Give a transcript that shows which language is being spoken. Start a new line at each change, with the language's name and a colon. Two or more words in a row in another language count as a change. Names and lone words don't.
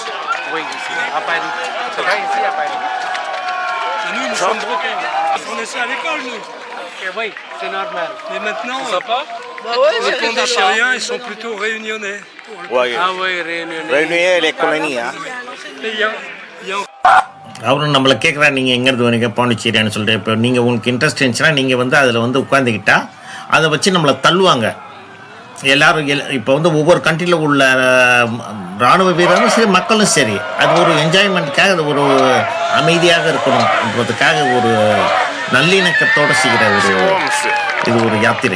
French: Oui, ici, à Paris. C'est vrai, ici à Paris. Et nous sommes bretons. On est ça à l'école, nous. Et oui, c'est normal. Mais maintenant, Bah ouais, les Pondichéryens, ils sont plutôt réunionnais. Ah oui, réunion. les colonies. Et il y a
Tamil: அவரும் நம்மளை கேட்குறா, நீங்கள் எங்கேருந்து வரீங்க பாண்டிச்சேரியான்னு சொல்லிட்டு. இப்போ நீங்கள் உங்களுக்கு இன்ட்ரெஸ்ட் இருந்துச்சுன்னா நீங்கள் அதில் உட்காந்துக்கிட்டா அதை வச்சு நம்மளை தள்ளுவாங்க எல்லோரும். இப்போ ஒவ்வொரு கண்ட்ரியில் உள்ள இராணுவ வீரரும் சரி, மக்களும் சரி, அது ஒரு என்ஜாய்மெண்ட்டுக்காக, அது ஒரு அமைதியாக இருக்கணும்ன்றதுக்காக ஒரு நல்லிணக்கத்தோடு செய்கிற இது ஒரு யாத்திரை.